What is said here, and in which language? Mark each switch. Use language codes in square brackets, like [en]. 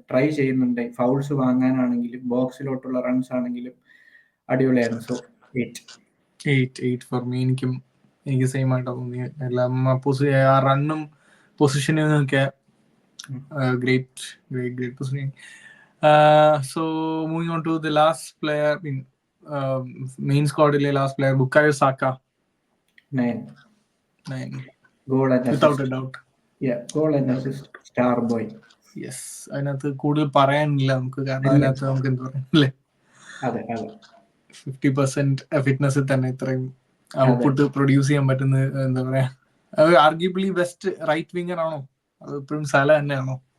[ml] Try ചെയ്യുന്നുണ്ടായി, fouls വാങ്ങാനാണെങ്കിലും ബോക്സിലോട്ടുള്ള runs ആണെങ്കിലും അടിപൊളിയായിരുന്നു. So [en] 8 for me. [ml] എനിക്ക് സെയിം ആയിട്ടാ തോന്നിയത്. എല്ലാം ആ റണ്ണും പൊസിഷനും ഒക്കെ [en] great positioning. So moving on to the last player in main squad, last player Bukayo Saka. 9 goal and without assist. a doubt. Yeah, goal and assist, star boy. [ml] Yes, അതിനകത്ത് കൂടുതൽ പറയാനില്ല നമുക്ക്. കാരണം അതിനകത്ത് നമുക്ക് എന്താ പറയാ, അതെ 50% ഫിറ്റ്നസിൽ തന്നെ ഇത്രയും ഔട്ട്പുട്ട് പ്രൊഡ്യൂസ് ചെയ്യാൻ പറ്റുന്ന, എന്താ പറയാ, ആർഗ്യുബിളി ബെസ്റ്റ് റൈറ്റ് വിങ്ങർ ആണോ? അത് ഇപ്പോഴും സല തന്നെയാണോ?